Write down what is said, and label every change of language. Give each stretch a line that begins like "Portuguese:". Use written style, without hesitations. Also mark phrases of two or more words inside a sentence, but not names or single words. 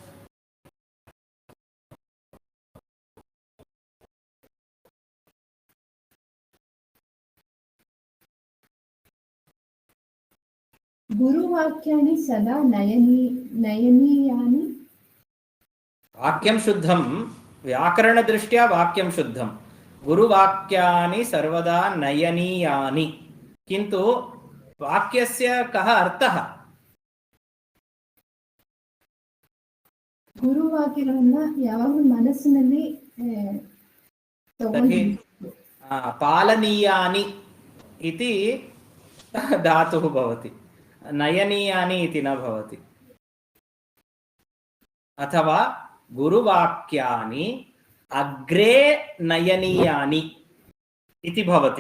Sanskrit: गुरुवाक्यानि सदा नयनीयानि वाक्यं शुद्धं व्याकरणदृष्ट्या वाक्यं शुद्धं गुरुवाक्यानि सर्वदा नयनीयानि किन्तु वाक्यस्य कः अर्थः
Kannada: ಗುರುವಾಕ್ಯಗಳನ್ನ ಯಾವಾಗಲೂ ಮನಸ್ಸಿನಲ್ಲಿ
Sanskrit: तर्हि पालनीयानि इति धातुः भवति नयनीयानि इति न भवति अथवा गुरुवाक्यानि अग्रे नयनीयानि इति भवति